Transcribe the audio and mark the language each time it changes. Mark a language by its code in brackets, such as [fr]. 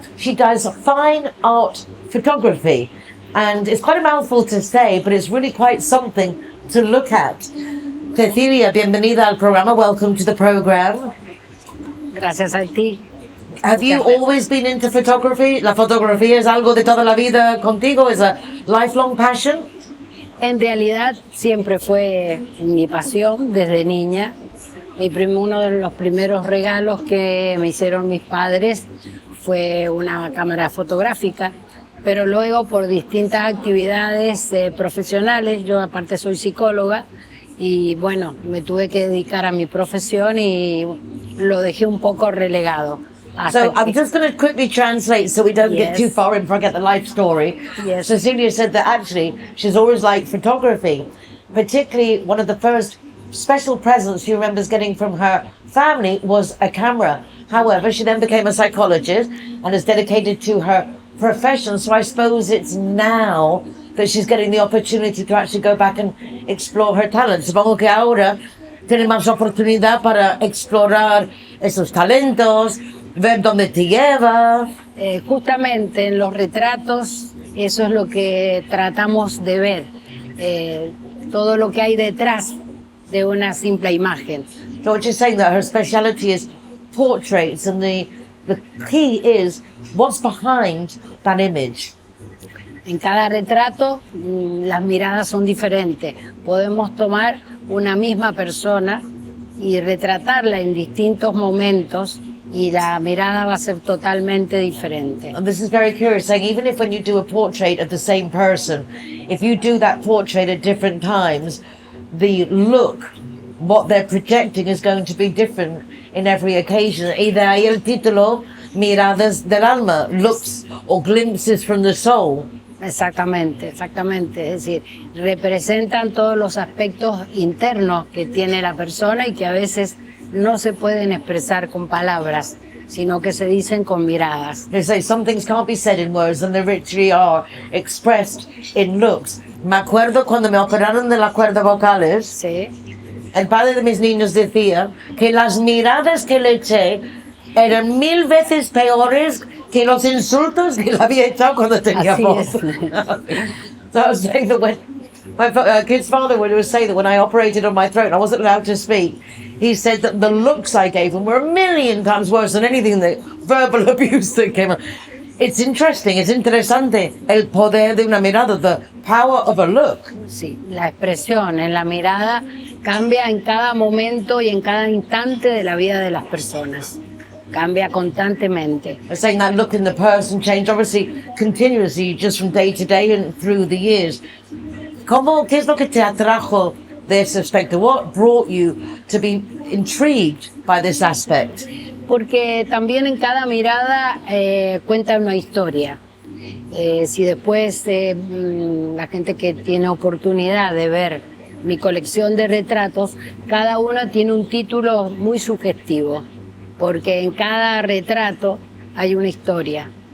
[en] She does fine art photography, and it's quite a mouthful to say, but it's really quite something to look at. [es] Cecilia, bienvenida al programa. [en] Welcome to the program. [es] Gracias a ti. [en] Have you always been into photography? [es] ¿La fotografía es algo de toda la vida contigo? [en] ¿Es a lifelong passion? [es] En realidad siempre fue mi pasión desde niña. Uno de los primeros regalos que me hicieron mis padres fue una cámara fotográfica, pero luego por distintas actividades profesionales, yo aparte soy psicóloga, y bueno, me tuve que dedicar a mi profesión y lo dejé un poco relegado. [en] So I'm just going to quickly translate so we don't get too far and forget the life story. Yes. Cecilia said that actually she's always liked photography, particularly one of the first special presents she remembers getting from her family was a camera. However, she then became a psychologist and is dedicated to her profession. So I suppose it's now that she's getting the opportunity to actually go back and explore her talents. [es] Supongo que ahora tiene más oportunidad para explorar esos talentos, ver dónde te lleva. Justamente en los retratos eso es lo que tratamos de ver, todo lo que hay detrás de una simple imagen. [en] So what you're saying that her speciality is portraits, and the key is what's behind that image. [es] En cada retrato las miradas son diferentes. Podemos tomar una misma persona y retratarla en distintos momentos y la mirada va a ser totalmente diferente. [en] And this is very curious, saying even if when you do a portrait of the same person, if you do that portrait at different times, the look, what they're projecting is going to be different in every occasion. [es] Y de ahí el título, Miradas del Alma, [en] looks or glimpses from the soul. [es] Exactamente, exactamente. Es decir, representan todos los aspectos internos que tiene la persona y que a veces no se pueden expresar con palabras, sino que se dicen con miradas. [en] They say some things can't be said in words and they literally are expressed in looks. [es] Me acuerdo cuando me operaron de las cuerdas vocales, Sí. el padre de mis niños decía que las miradas que le eché eran 1000 veces peores que los insultos que le había echado cuando tenía Así voz. es. [en] So I was saying that when my kid's father would say that when I operated on my throat and I wasn't allowed to speak, he said that the looks I gave him were 1,000,000 times worse than anything that verbal abuse that came out. It's interesting, it's [es] interesante el poder de una mirada, [en] the power of a look. [es] Sí, la expresión en la mirada cambia en cada momento y en cada instante de la vida de las personas. Cambia constantemente. [en] I'm saying that look in the person changed obviously continuously just from day to day and through the years. [es] ¿Qué es lo que te atrajo de ese aspecto? [en] What brought you to be intrigued by this aspect? [es] Porque también en cada mirada cuenta una historia. Si después la gente que tiene oportunidad de ver mi colección de retratos, cada uno tiene un título muy sugestivo, porque en cada retrato hay una historia.